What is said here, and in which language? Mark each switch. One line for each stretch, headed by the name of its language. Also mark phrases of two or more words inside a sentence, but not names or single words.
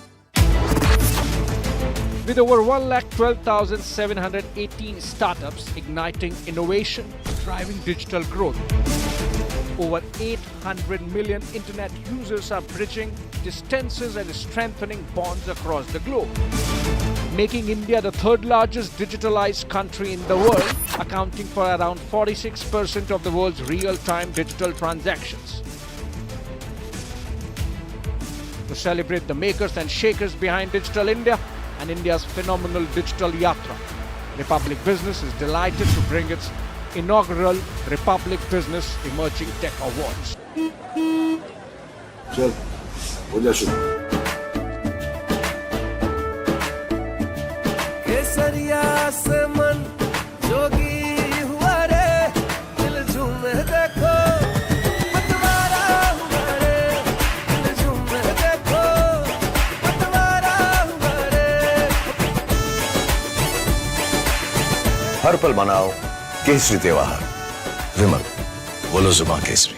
English: With over 1,12,718 startups igniting innovation, driving digital growth, over 800 million internet users are bridging distances and strengthening bonds across the globe, making India the third largest digitalized country in the world, accounting for around 46% of the world's real-time digital transactions. To celebrate the makers and shakers behind Digital India and India's phenomenal digital yatra, Republic Business is delighted to bring its inaugural Republic Business Emerging Tech Awards.
Hindi: चल हो जा शुरू। केसरिया से मन जोगी हुआ रे, दिल झूमे देखो, पतवारा हुआ रे, दिल झूमे देखो, पतवारा हुआ रे। हर पल मनाओ केसरी त्योहार। विमल, बोलो जुबान केसरी।